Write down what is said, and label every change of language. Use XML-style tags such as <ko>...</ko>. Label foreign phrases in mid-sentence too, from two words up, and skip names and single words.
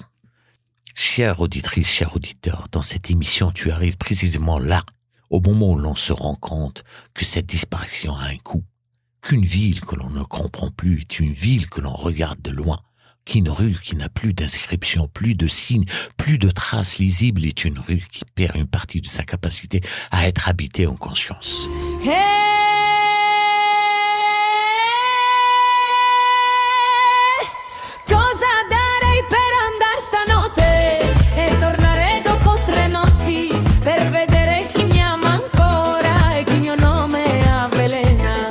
<fr>Chère auditrice, cher auditeur, dans cette émission, tu arrives précisément là, au moment où l'on se rend compte que cette disparition a un coût, qu'une ville que l'on ne comprend plus est une ville que l'on regarde de loin, qu'une rue qui n'a plus d'inscription, plus de signes, plus de traces lisibles est une rue qui perd une partie de sa capacité à être habitée en conscience.</fr> <it>Cosa darei per andare stanotte e tornare dopo 3 notti per vedere chi mi ama ancora e chi il mio nome avvelena.</it>